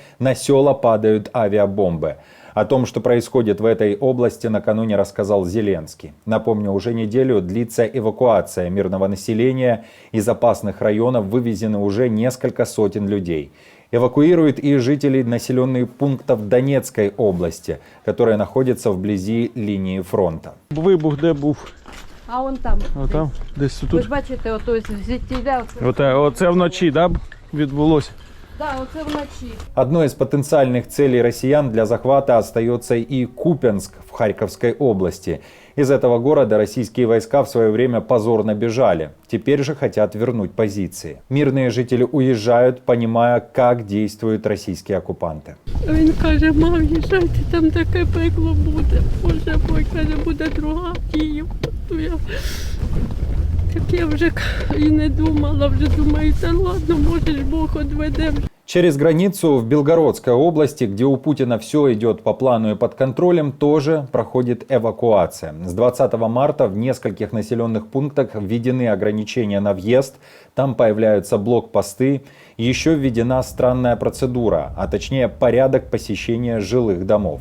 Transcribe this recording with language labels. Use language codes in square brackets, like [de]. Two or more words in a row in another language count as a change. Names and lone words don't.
[ru] На села падают авиабомбы. О том, что происходит в этой области, накануне рассказал Зеленский. Напомню, уже неделю длится эвакуация мирного населения. Из опасных районов вывезены уже несколько сотен людей. Эвакуируют и жителей населенных пунктов Донецкой области, которые находятся вблизи линии фронта. [uk] Вибух де був? А он там. Отам, десь тут. Ви ж бачите, ото звідтіля. Оце вночі, да, відбулося? Да, оце вночі. [ru] Одной из потенциальных целей россиян для захвата остается и Купянск в Харьковской области. Из этого города российские войска в свое время позорно бежали. Теперь же хотят вернуть позиции. Мирные жители уезжают, понимая, как действуют российские оккупанты. [uk] Він каже, мам, їжджайте, там таке пекло буде. [ru] Боже мой, [uk] каже, буде друга Київ. Так я вже і не думала, вже думаю, та ладно, може ж Бог одведе. [ru] Через границу в Белгородской области, где у Путина все идет по плану и под контролем, тоже проходит эвакуация. С 20 марта в нескольких населенных пунктах введены ограничения на въезд, там появляются блокпосты. Еще введена странная процедура, а точнее порядок посещения жилых домов.